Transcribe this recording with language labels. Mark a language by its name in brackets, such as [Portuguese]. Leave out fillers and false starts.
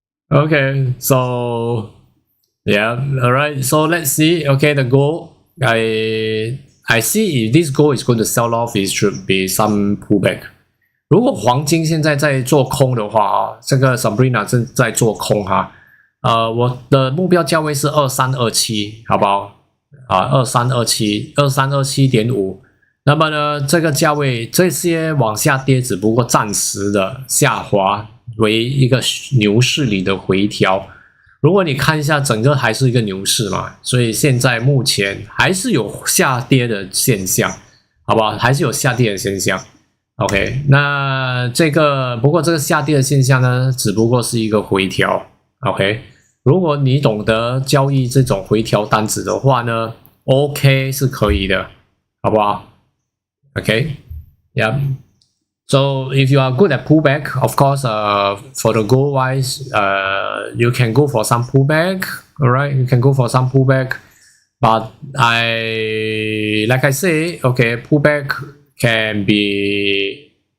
[English] Okay, so yeah, alright, so let's see. Okay, the goal, I see if this goal is going to sell off, it should be some pullback. [Chinese] 如果黄金现在在做空的话，这个 Sabrina 正在做空哈。我的目标价位是2327，好不好？2327.5。那么呢，这个价位这些往下跌，只不过暂时的下滑，为一个牛市里的回调。如果你看一下，整个还是一个牛市嘛，所以现在目前还是有下跌的现象，好不好？还是有下跌的现象。OK， 那不过这个下跌的现象呢，只不过是一个回调。 OK。如果你懂得交易这种回调单子的话呢 ，OK 是可以的，好不好 ？OK， yeah. [English] So if you are good at pullback, of course, for the goal wise, you can go for some pullback. Alright, you can go for some pullback, but like I say, okay, pullback can be